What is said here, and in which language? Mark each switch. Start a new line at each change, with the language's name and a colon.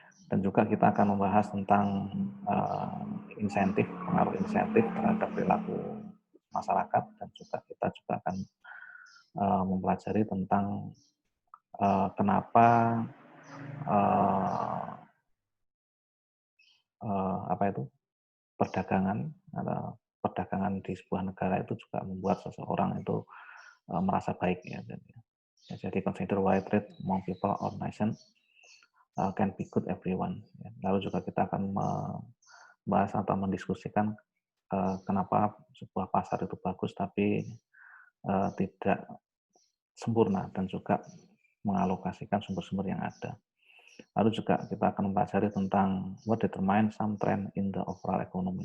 Indonesian: Dan juga kita akan membahas tentang insentif, pengaruh insentif terhadap perilaku masyarakat, dan juga kita juga akan mempelajari tentang kenapa uh, apa itu perdagangan atau perdagangan di sebuah negara itu juga membuat seseorang itu merasa baik ya.
English: Jadi consider why trade among people or nation can be good everyone.
Indonesian: Lalu juga kita akan membahas atau mendiskusikan kenapa sebuah pasar itu bagus tapi tidak sempurna dan juga mengalokasikan sumber-sumber yang ada. Lalu juga kita akan mempelajari tentang
English: what determine some trend in the overall economy.